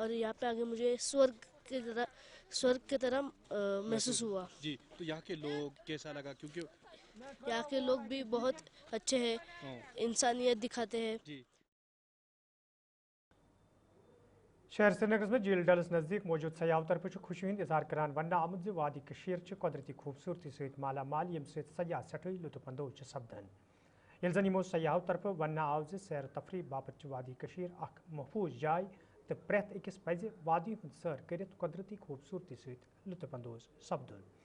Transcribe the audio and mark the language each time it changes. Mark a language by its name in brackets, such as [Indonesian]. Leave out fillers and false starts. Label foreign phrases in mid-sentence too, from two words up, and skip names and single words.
[Hindi] और यहाँ पे आके मुझे स्वर्ग की तरह महसूस हुआ। जी, तो यहाँ के लोग कैसा लगा? क्योंकि यहाँ के लोग भी बहुत अच्छे हैं, इंसानियत दिखाते हैं। [Kashmiri] शहर श्रीनगर में झील डलस नज़दीक मौजूद सयाह तरफ खुशी हंद इजहार करान वन आमद जो वादी कशीर कुदरती खूबसूरती सहित माला माल यम सयाह सठई लुत्फानंदोज सपदन। ये जन यमो सयाह तरफ वन आव सैर तफरी बाबत वादी कशीर अख महफूज जाय तो प्रेत अकिस पज वादी हंद सैर कर कुदरती खूबसूरती सहित लुत्फानंदोज सपदन।